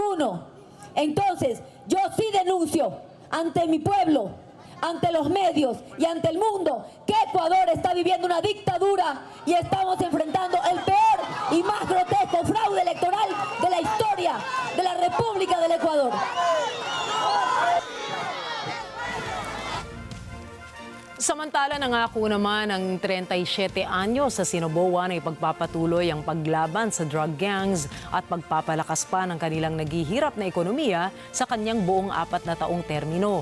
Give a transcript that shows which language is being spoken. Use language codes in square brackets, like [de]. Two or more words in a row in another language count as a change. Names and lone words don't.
[es] Entonces, yo sí denuncio ante mi pueblo, ante los medios y ante el mundo que Ecuador está viviendo una dictadura y estamos enfrentando el peor y más grotesco fraude electoral de la historia de la República del Ecuador. [tl] Samantala, nangako naman ng 37 anyos sa Sinoboan ay pagpapatuloy ang paglaban sa [en] drug gangs [tl] at pagpapalakas pa ng kanilang naghihirap na ekonomiya sa kanyang buong 4 na taong termino.